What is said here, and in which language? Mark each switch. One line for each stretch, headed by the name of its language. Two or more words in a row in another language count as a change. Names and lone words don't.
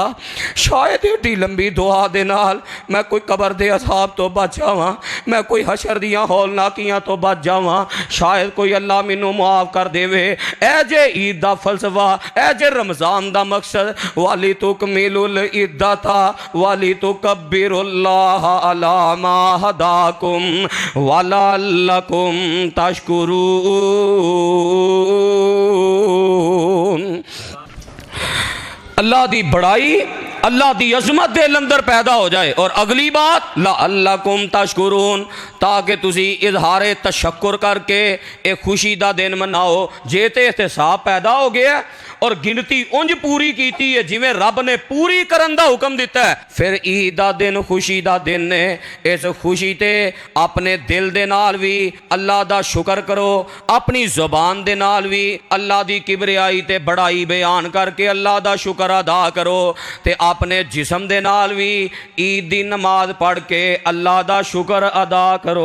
Punjabi: شاید ایڈی لمبی دعا دے نال میں کوئی قبر دے عذاب توں بچ جاواں، میں کوئی حشر دیاں ہولناکیاں توں بچ جاواں. شاید کوئی اللہ مینوں معاف کر دیوے. اے جے عید دا فلسفہ، اے جے رمضان دا مقصد,
Arabic: ولتكملوا العدة ولتكبروا الله على ما هداكم ولعلكم تشكرون.
Punjabi: اللہ دی وڈیائی، اللہ دی عظمت دل اندر پیدا ہو جائے. اور اگلی بات
Arabic: لعلكم تشكرون,
Punjabi: تاکہ تسی اظہارِ تشکر کرکے اک خوشی دا دن مناؤ. جے تے احتساب پیدا ہو گیا اور گنتی انج پوری کیتی ہے جویں رب نے پوری کرن دا حکم دتا ہے، فیر عید دا دن خوشی دا دن نے. اس خوشی تے اپنے دل دے نال وی اللہ دا شکر کرو، اپنی زبان دے نال وی اللہ دی کبریائی تے وڈیائی بیان کرکے اللہ دا شکر ادا کرو، تے اپنے جسم دے نال وی عید دی نماز پڑھ کے اللہ دا شکر ادا کرو.